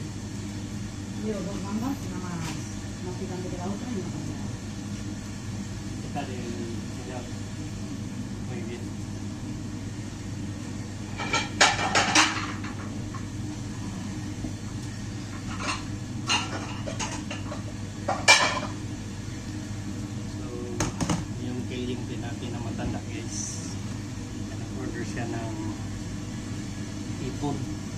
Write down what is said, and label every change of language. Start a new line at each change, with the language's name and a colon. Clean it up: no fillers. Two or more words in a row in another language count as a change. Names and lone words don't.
Spanish: Yo, dos gambas, nada más picante que la otra y una paella. ¿Qué tal el señor? Muy bien.
Filipino: So, yung kiling din natin na matanda guys, nag-order siya ng ipon.